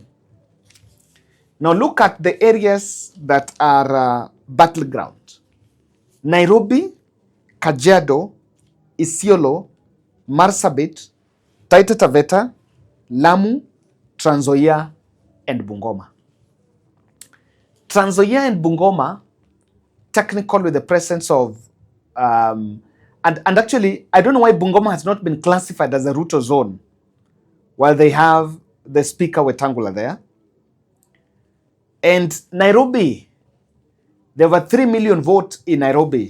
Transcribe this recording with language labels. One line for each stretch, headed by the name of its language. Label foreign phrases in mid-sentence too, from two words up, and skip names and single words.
English: Now look at the areas that are battleground. Nairobi, Kajiado, Isiolo, Marsabit, Taita Taveta, Lamu, Trans Nzoia, and Bungoma. Trans Nzoia and Bungoma, technically with the presence of, and actually, I don't know why Bungoma has not been classified as a Ruto zone, while they have the Speaker Wetangula there. And Nairobi, there were 3 million votes in Nairobi.